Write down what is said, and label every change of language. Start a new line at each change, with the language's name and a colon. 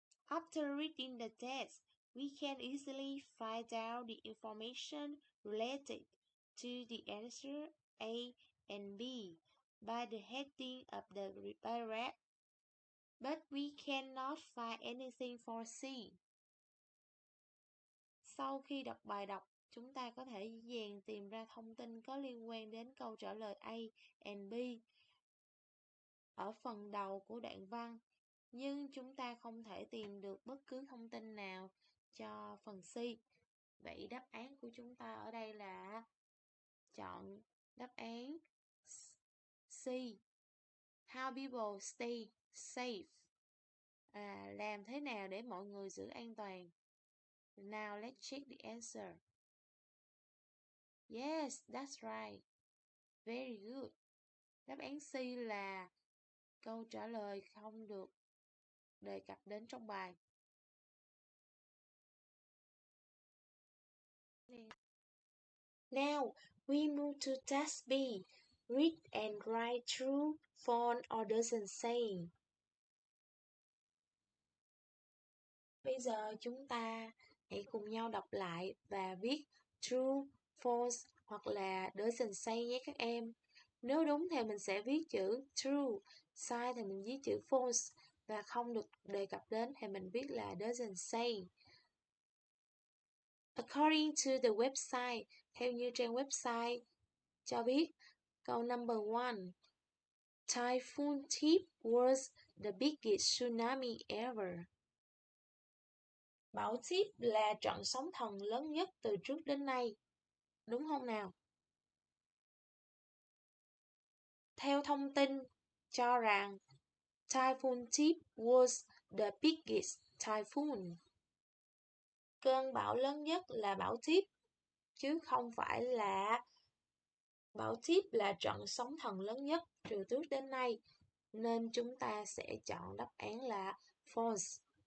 English: After reading the text, we can easily find out the information related to the answer A and B by the heading of the paragraph, but we cannot find anything for C.
Vietnamese: Sau khi đọc bài đọc, chúng ta có thể dễ dàng tìm ra thông tin có liên quan đến câu trả lời A and B ở phần đầu của đoạn văn, nhưng chúng ta không thể tìm được bất cứ thông tin nào cho phần C. Vậy đáp án của chúng ta ở đây là chọn đáp án C.
English: How people stay safe.
Vietnamese: Làm thế nào để mọi người giữ an toàn?
English: Now let's check the answer. Yes, that's right. Very good.
Vietnamese: Đáp án C là câu trả lời không được đề cập đến trong bài.
English: Now we move to task B. Read and write true, false or doesn't say.
Vietnamese: Bây giờ chúng ta hãy cùng nhau đọc lại và viết true, false hoặc là doesn't say nhé các em. Nếu đúng thì mình sẽ viết chữ true, sai thì mình viết chữ false và không được đề cập đến thì mình viết là doesn't say.
English: According to the website,
Vietnamese: theo như trang website cho biết, câu number 1.
English: Typhoon Tip was the biggest tsunami ever.
Vietnamese: Bão Tip là trận sóng thần lớn nhất từ trước đến nay. Đúng không nào? Theo thông tin cho rằng
English: Typhoon Tip was the biggest typhoon.
Vietnamese: Cơn bão lớn nhất là bão Tip, chứ không phải là bão Tip là trận sóng thần lớn nhất từ trước đến nay. Nên chúng ta sẽ chọn đáp án là false.